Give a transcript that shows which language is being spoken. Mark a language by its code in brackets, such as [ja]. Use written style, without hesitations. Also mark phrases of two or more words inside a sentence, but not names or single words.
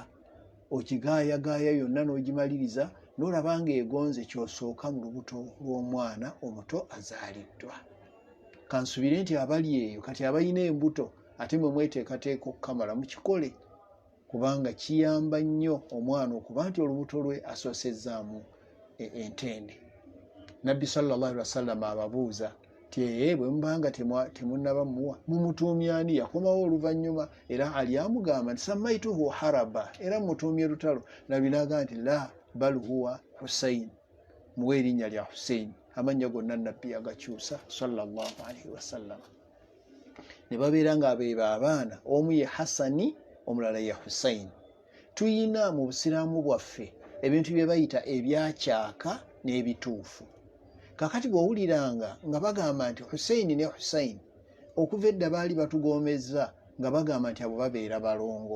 [lg] Ogigaayagaaya yonna n'ogimaliriza n'olaba ng'egonze ky'osooka mu lubuto lw'omwana omuto azaaliddwa. Kansubire nti abali eyo kati abalina embuto ate mwe mweteekateeka okukamala mukikole, kubanga kiyamba nnyo omwana okuba nti olubuto lwe asoosezzaamu entende. Nabbi [ar] صلى الله عليه وسلم [lg] ababuuza ti bwe mubanga temunnaba muwa mumutuumye ani? Yakomawo oluvannyuma era Ali amugamba nti [ar] سميته حربا, [lg] era mutuumye lutalo. Nabbi n'agamba nti [ar] لا بل هو حسين, [lg] muwe erinnya lya Husayn. Amannya gonna Nabbi yagakyusa [ar] صلى الله عليه وسلم. [lg] Ne babeera nga beebo abaana, omu ye Hasani omulala ye Husayn. Tuyina mu busiraamu bwaffe ebintu bye bayita ebyakyaka n'ebituufu. Kakati bw'owuliranga nga bagamba nti Husayini ne Husayn, okuva edda baali batugomezza nga bagamba nti abo babeera balongo.